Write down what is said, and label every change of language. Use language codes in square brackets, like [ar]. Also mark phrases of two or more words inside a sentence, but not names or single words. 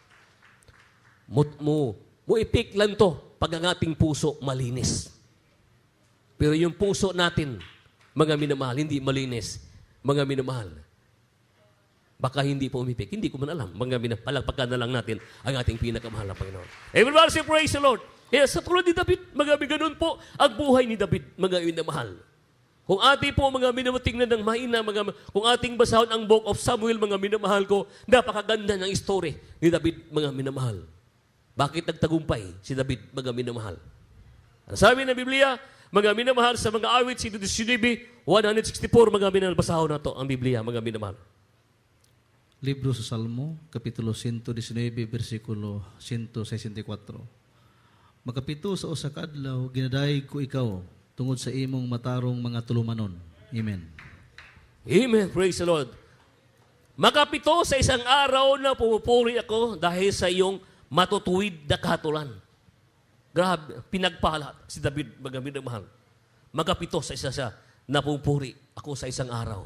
[tl] Mo ipik lang to pag ang ating puso malinis. Pero yung puso natin, mga minamahal, hindi malinis. Mga minamahal, Baka hindi po umipik. Hindi ko man alam. Palagpakan na lang natin ang ating pinakamahal na Panginoon. [en] Everybody say, praise the Lord. [tl] Kaya sa tulad ni David, mga ganun po ang buhay ni David, mga minamahal. Kung ating po mga minatingnan ng mahina, kung ating basahon ang Book of Samuel, mga minamahal ko, napakaganda ng story ni David, mga minamahal. Bakit nagtagumpay si David, mga minamahal? Ang sabi ng Biblia, mga minamahal, sa mga awit, si 164, mga minamahal, basahon na to ang Biblia, mga minamahal. Libro sa Salmo, Kapitulo 119, versikulo 164. [ceb] Makapito sa usa ka adlaw, ginadayeg ko ikaw, tungod sa imong matarong mga tulumanon. Amen. [en] Amen. Praise the Lord. [tl] Makapito sa isang araw na pumupuri ako dahil sa iyong matutuwid na kahatulan. Grabe, pinagpala si David, mga minamahal. Makapito sa isa siya na pumupuri ako sa isang araw.